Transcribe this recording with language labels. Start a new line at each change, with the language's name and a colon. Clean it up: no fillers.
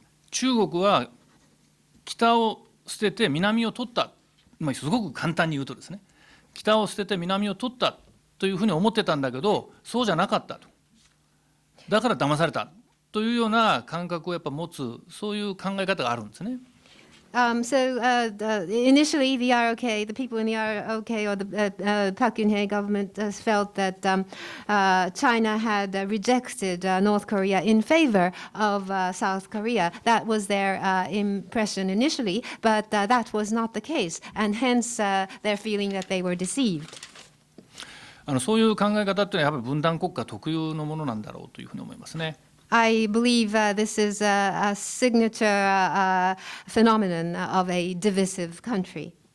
Japanese: 中国は北を捨てて南を取った、すごく簡単に言うとですね、北を捨てて南を取ったというふうに思ってたんだけど、そうじゃなかったと。だから騙されたというような感覚をやっぱ持つ、そういう考え方があるんですね。
English: Initially, the ROK, the people in the ROK or the Park Geun-hye government felt that China had rejected North Korea in favor of South Korea. That was their impression initially, but that was not the case, and hence their feeling that they were deceived.
Japanese: そういう考え方っていうのはやっぱり分断国家特有のものなんだろうというふうに思いますね。
English: I believe this is a signature phenomenon of a divisive country.